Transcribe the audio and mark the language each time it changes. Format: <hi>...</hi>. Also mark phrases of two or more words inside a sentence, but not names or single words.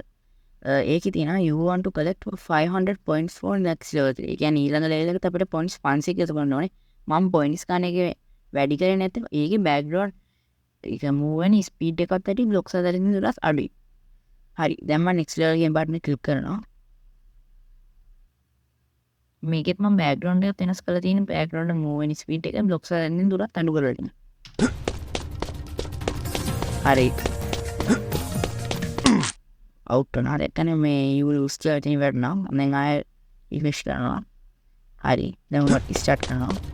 <si>ඒකේ තියෙනවා</si> <en>you want to collect 500 points for next level 3.</en> <si>ඒ කියන්නේ ඊළඟ level එකට අපිට points 500 එකතු කරන්න ඕනේ. මම points ගන්න එක වැඩි කරේ නැත්නම් ඒකේ background ඒක move වෙන speed එකත් ඇති blocks අතරින් දුරස් අඩුයි. හරි දැන් මම</si> <en>next level</en> <si>එකේ button එක click කරනවා. මේකෙත් මම background එකත් වෙනස් කරලා තියෙන background move වෙන speed එක blocks අතරින් දුරත් අඩු කරලා තියෙනවා. හරි out වුණා. දැන් මේ</si> <en>you lose</en> <si>කියලා තියෙන වැටුණා. මම දැන් ආයෙ refresh කරනවා. හරි දැන් මම start කරනවා.</si>